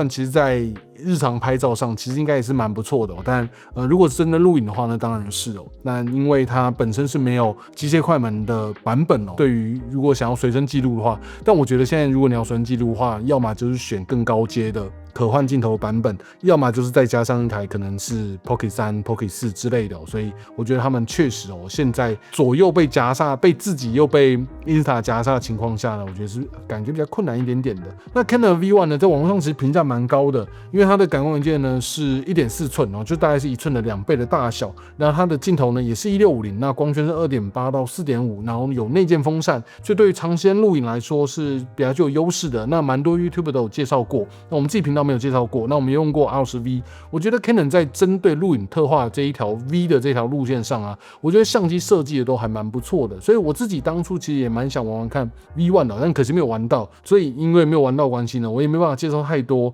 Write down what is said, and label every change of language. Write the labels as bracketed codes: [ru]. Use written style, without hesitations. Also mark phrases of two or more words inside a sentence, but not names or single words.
[zh] 段其實在日常拍照上其實應該也是蠻不錯的但如果是真的錄影的話呢，當然是那因為它本身是沒有機械快門的版本對於如果想要隨身記錄的話，但我覺得现在如果你要隨身記錄的話，要麼就是選更高階的可換鏡頭版本，要麼就是再加上一台可能是 Pocket 3、Pocket 4之類的所以我覺得他們確實現在左右被夾殺，被自己又被 Insta 夾殺的情況下呢，我覺得是感覺比較困難一點點的。那 Canon V1 呢，在網絡上其實評價蠻高的，因為它的感光元件呢是 1.4 寸就大概是1寸的2倍的大小，那它的鏡頭呢也是1650，那光圈是 2.8 到 4.5， 然後有內建風扇，所以對於長時間錄影來說是比較具有優勢的。那蠻多 YouTuber 都有介紹過，那我們自己頻道沒有介紹過，那我們用過 R10V， 我覺得 Canon 在針對錄影特化這一條 V 的這條路線上我覺得相機設計的都還蠻不錯的，所以我自己當初其實也蠻想玩玩看 V1 的，但可惜沒有玩到，所以因為沒有玩到關係呢，我也沒辦法介紹太多。